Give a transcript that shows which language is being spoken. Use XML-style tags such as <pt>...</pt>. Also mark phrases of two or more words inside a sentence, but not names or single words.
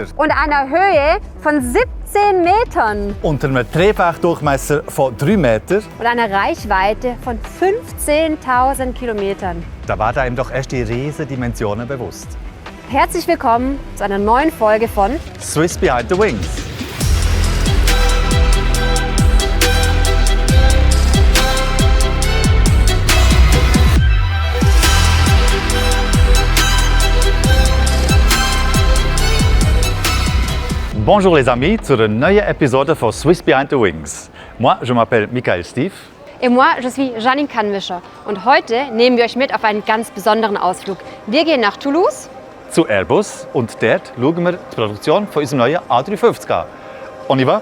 <de>und einer Höhe von 17 Metern Unter einem Triebwerkdurchmesser von 3 Metern. und einer Reichweite von 15.000 Kilometern. Da werden einem doch erst die riesen Dimensionen bewusst. Herzlich willkommen zu einer neuen Folge von Swiss Behind the Wings.</de> <fr>Bonjour les amis,</fr> <de>zu einer neuen Episode von Swiss Behind the Wings.</de> <fr>Moi, je m'appelle Michael Steve. Et moi, je suis Janine Kannwischer.</fr> <de>Und heute nehmen wir euch mit auf einen ganz besonderen Ausflug. Wir gehen nach Toulouse. Zu Airbus und dort schauen wir die Produktion von unserem neuen A350 an.</de> <fr>On y va?</fr>